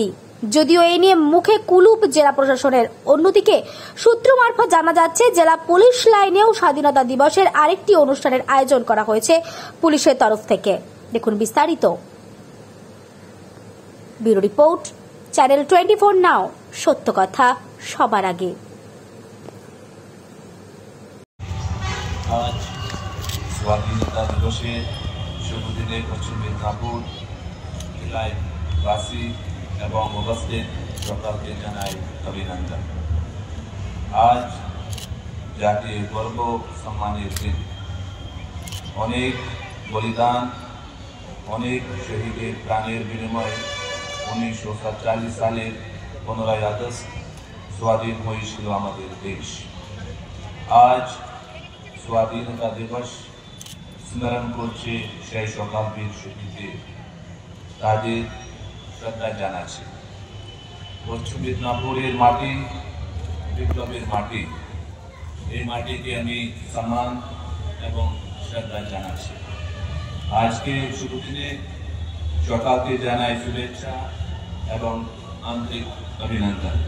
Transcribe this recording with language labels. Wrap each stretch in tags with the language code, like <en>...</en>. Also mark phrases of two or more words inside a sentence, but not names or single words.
<bn>যদিও এই নিয়ে মুখে কুলুপ জেলা প্রশাসনের। অন্যদিকে সূত্র মারফত জানা যাচ্ছে জেলা পুলিশ লাইনেও স্বাধীনতা দিবসের আরেকটি অনুষ্ঠানের আয়োজন করা হয়েছে পুলিশের তরফ থেকে। দেখুন বিস্তারিত। ব্যুরো রিপোর্ট, চ্যানেল 24 নাও, সত্য কথা সবার আগে। আজ স্বাধীনতা দিবসে শুভ দিনে পশ্চিম মেদিনীপুর এলাকাবাসী এবং উপস্থিত সকলকে জানাই অভিনন্দন। আজ জাতীয় গর্ব সম্মানের দিন। অনেক বলিদান, অনেক শহীদের প্রাণের বিনিময়ে 1947 সালের 15 আগস্ট स्वाधीन হয়েছিল আমাদের দেশ। আজ স্বাধীনতা দিবস স্মরণ করছে সেই সকল বীর শহীদদের, তাদের শ্রদ্ধা জানাচ্ছি। পশ্চিম মেদিনীপুরের মাটি বিপ্লবের মাটি, এই মাটিকে আমি সম্মান এবং শ্রদ্ধা জানাচ্ছি। আজকে শুভ দিনে সকলকে জানাই শুভেচ্ছা এবং আন্তরিক অভিনন্দন।</bn>